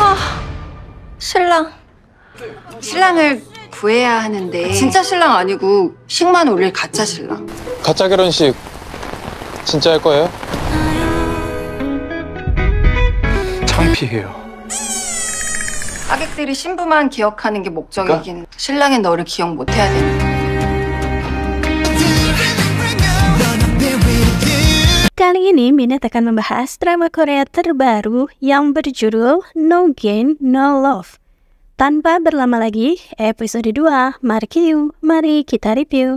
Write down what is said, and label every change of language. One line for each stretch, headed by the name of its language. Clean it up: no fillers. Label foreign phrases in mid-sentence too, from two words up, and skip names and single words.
Korean: 신랑을 구해야 하는데 진짜 신랑 아니고 식만 올릴 가짜 신랑. 가짜 결혼식 진짜 할 거예요? 창피해요. 하객들이 신부만 기억하는 게 목적이긴 신랑인 너를 기억 못 해야 되니까.
Indonesian: Kali ini Minat akan membahas drama Korea terbaru yang berjudul No Gain, No Love. Tanpa berlama lagi, episode 2, mari kita review.